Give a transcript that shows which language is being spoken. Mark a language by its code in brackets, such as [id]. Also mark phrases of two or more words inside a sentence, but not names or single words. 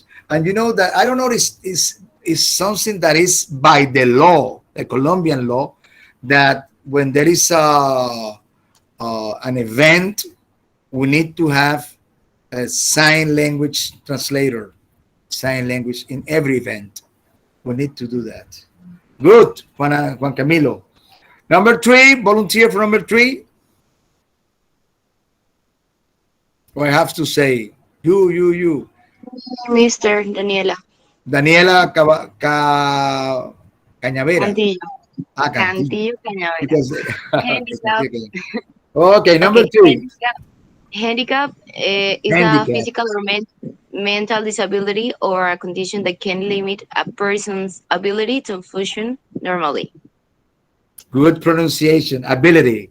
[en] And you know that, I don't know, is something that is by the law, the Colombian law, that when there is an event, we need to have a sign language translator, sign language in every event. We need to do that. Good, Juan Camilo. Number three, volunteer for number three. Or I have to say, you. Mr. Daniela. Daniela Cañavera. Cantillo. Cantillo. Cañavera. Handicap. Okay, number two. Handicap is a physical or mental disability or a condition that can limit a person's ability to function normally. Good pronunciation. Ability.